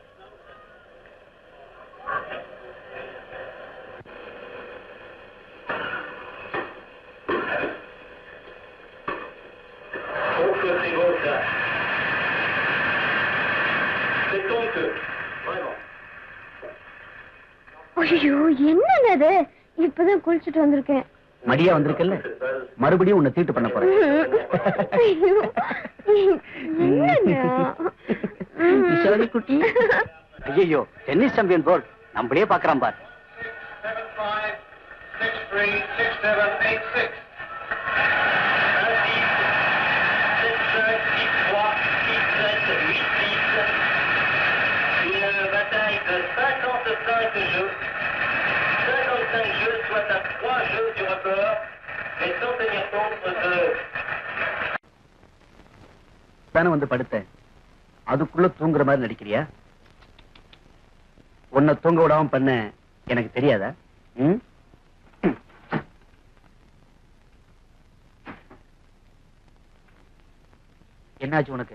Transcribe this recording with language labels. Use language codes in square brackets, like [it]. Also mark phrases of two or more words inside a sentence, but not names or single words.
[fr] Oh, que c'est beau ça. C'est ton que, vraiment. [ta] ஐயோ என்னங்க அது? இப்பதான் குளிச்சுட்டு வந்திருக்கேன். மடியா வந்திருக்கல, மறுபடியும் உன்னை தீட்டு பண்ண போறேன். குட்டி ஐயோ, [en] tennis champion [ta] போர்டு நம்மளே பாக்குறான் பார். [fr] 7-5, 6-3, 6-7, 8-6. 7-5, 6-3, 6-7, 8-6. Une bataille de 55 jeux. 55 jeux, soit à 3 jeux du record, mais sans tenir compte de... [ta] தானே வந்து படுத்தேன், அதுக்குள்ள தூங்குற மாதிரி நடிக்கிறியா? உன்னை தூங்க விடாம பண்ண எனக்கு தெரியாதா? என்னாச்சு உனக்கு?